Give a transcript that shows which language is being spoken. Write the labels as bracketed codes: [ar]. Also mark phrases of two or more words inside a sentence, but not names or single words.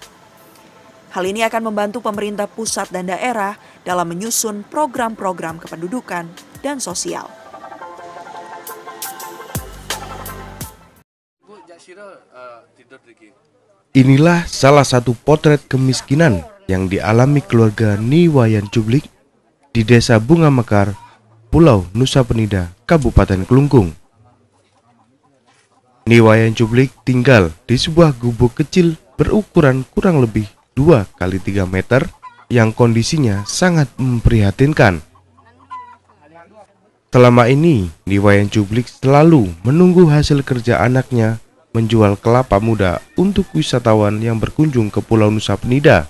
[id] Hal ini akan membantu pemerintah pusat dan daerah dalam menyusun program-program kependudukan dan sosial. Inilah salah satu potret kemiskinan yang dialami keluarga Niwayan Cublik di Desa Bunga Mekar, Pulau Nusa Penida, Kabupaten Kelungkung. Niwayan Cublik tinggal di sebuah gubuk kecil berukuran kurang lebih 2x3 meter yang kondisinya sangat memprihatinkan. Selama ini, Niwayan Cublik selalu menunggu hasil kerja anaknya menjual kelapa muda untuk wisatawan yang berkunjung ke Pulau Nusa Penida.